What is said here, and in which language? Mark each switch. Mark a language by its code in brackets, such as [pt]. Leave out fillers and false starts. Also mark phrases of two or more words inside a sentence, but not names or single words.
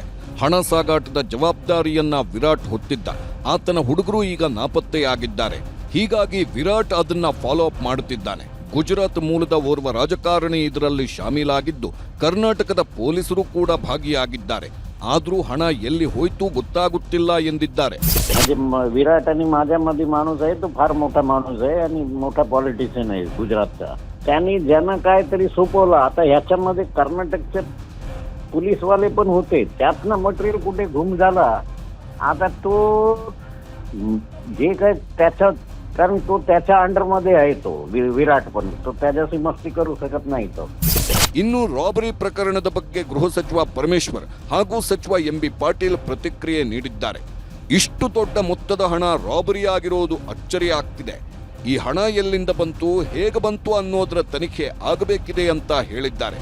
[kn] ಹಣ ಸಾಗಾಟದ ಜವಾಬ್ದಾರಿಯನ್ನ ವಿರಾಟ್ ಹೊತ್ತಿದ್ದ. ಆತನ ಹುಡುಗರು ಈಗ ನಾಪತ್ತೆಯಾಗಿದ್ದಾರೆ. ಹೀಗಾಗಿ ವಿರಾಟ್ ಅದನ್ನ [en] follow up [kn] ಮಾಡುತ್ತಿದ್ದಾನೆ. ಗುಜರಾತ್ ಮೂಲದ ಓರ್ವ ರಾಜಕಾರಣಿ ಇದರಲ್ಲಿ ಶಾಮೀಲಾಗಿದ್ದು, ಕರ್ನಾಟಕದ ಪೊಲೀಸರು ಕೂಡ ಭಾಗಿಯಾಗಿದ್ದಾರೆ. ಆದರೂ हण ಎಲ್ಲಿ ಹೋಯ್ತು ಗೊತ್ತಾಗುತ್ತಿಲ್ಲ ಎಂದಿದ್ದಾರೆ. [mr] विराट आणि माझ्यामध्ये माणूस आहे तो फार मोठा माणूस आहे आणि मोठा पॉलिटिशियन आहे गुजरातचा. त्यांनी ज्यांना काहीतरी सोपवलं. आता ह्याच्यामध्ये कर्नाटकचे पोलीसवाले पण होते. त्यातनं मटेरियल कुठे गुम झाला. आता तो जे काय त्याच्या कारण तो त्याच्या अंडरमध्ये आहे तो विराट पण तो त्याच्याशी मस्ती करू शकत नाही तो. [kn] ಇನ್ನು ರಾಬರಿ ಪ್ರಕರಣದ ಬಗ್ಗೆ ಗೃಹ ಸಚಿವ ಪರಮೇಶ್ವರ್ ಹಾಗೂ ಸಚಿವ ಎಂಬಿ ಪಾಟೀಲ್ ಪ್ರತಿಕ್ರಿಯೆ ನೀಡಿದ್ದಾರೆ. ಇಷ್ಟು ದೊಡ್ಡ ಮೊತ್ತದ ಹಣ ರಾಬರಿ ಆಗಿರೋದು ಅಚ್ಚರಿ ಆಗ್ತಿದೆ. ಈ ಹಣ ಎಲ್ಲಿಂದ ಬಂತು, ಹೇಗೆ ಬಂತು ಅನ್ನೋದರ ತನಿಖೆ ಆಗಬೇಕಿದೆ ಅಂತ ಹೇಳಿದ್ದಾರೆ.